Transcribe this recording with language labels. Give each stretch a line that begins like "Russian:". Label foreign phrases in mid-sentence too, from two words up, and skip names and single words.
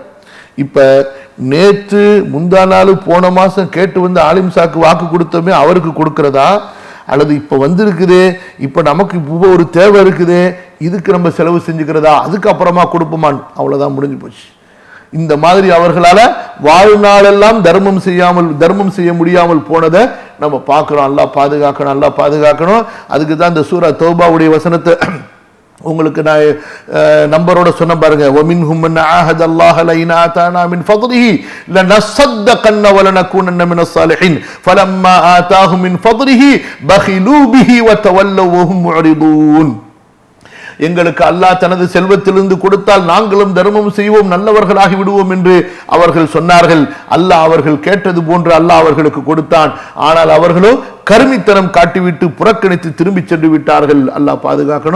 Tamil: இப்ப நேற்று முந்தா நாள் போன மாசம் கேட்டு ஆலிம் சாக்கு வாக்கு கொடுத்தோமே அவருக்கு கொடுக்கிறதா, அல்லது இப்ப வந்திருக்குதே, இப்ப நமக்கு ஒரு தேவை இருக்குதே, இதுக்கு நம்ம செலவு செஞ்சுக்கிறதா, அதுக்கு அப்புறமா கொடுப்போமான், அவ்வளவுதான், முடிஞ்சு போச்சு. இந்த மாதிரி அவர்களால வாழ்நாளெல்லாம் தர்மம் செய்ய முடியாமல் போனதை நம்ம பார்க்கிறோம். அல்லாஹ் பாதுகாக்கணும், அல்லாஹ் பாதுகாக்கணும். அதுக்கு தான் இந்த சூரா தௌபாவுடைய வசனத்தை உங்களுக்கு நான் நம்பரோட சொன்ன பாருங்க,
Arabic: وَمِنْهُمْ مَنْ عَاهَدَ اللَّهَ لَئِنْ آتَانَا مِنْ فَضْلِهِ لَنَصَّدَّقَنَّ وَلَنَكُونَنَّ مِنَ الصَّالِحِينَ فَلَمَّا آتَاهُم مِنْ فَضْلِهِ بَخِلُوا بِهِ وَتَوَلَّوْا وَهُمْ مُعْرِضُونَ.
Tamil: எங்களுக்கு அல்லாஹ் தனது செல்வத்திலிருந்து கொடுத்தால் நாங்களும் தர்மம் செய்வோம், நல்லவர்களாகி விடுவோம் என்று அவர்கள் சொன்னார்கள். அல்லாஹ் அவர்கள் கேட்டது போன்று அல்லாஹ் அவர்களுக்கு கொடுத்தான். ஆனால் அவர்களோ கருமித்தனம் காட்டிவிட்டு புறக்கணித்து திரும்பி சென்று விட்டார்கள். அல்லாஹ் பாதுகாக்கணும்.